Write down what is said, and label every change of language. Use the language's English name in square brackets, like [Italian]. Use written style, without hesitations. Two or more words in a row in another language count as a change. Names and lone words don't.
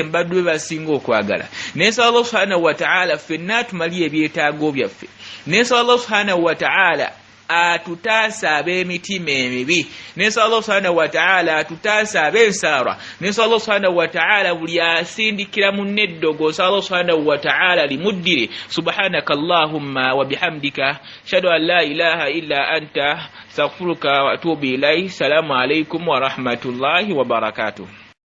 [Ganda] mbaddu be basinga okwagala nesaba Allah [Arabic] سبحانه وتعالى [Ganda] ffenna atumalire ebyetaago byaffe nesaba Allah [Arabic] سبحانه وتعالى [Ganda] atutaasa ab'emitima emibi nesaba Allah [Arabic] سبحانه وتعالى [Ganda] atutaasa ab'ensaara nesaba Allah [Arabic] سبحانه وتعالى [Ganda] buli asindikira munne eddogo nsaba Allah [Arabic] سبحانه وتعالى [Ganda] limuddire [Arabic] سبحانك اللهم وبحمدك أشهد أن لا إله إلا أنت أستغفرك وأتوب إليك. السلام عليكم ورحمة الله وبركاته.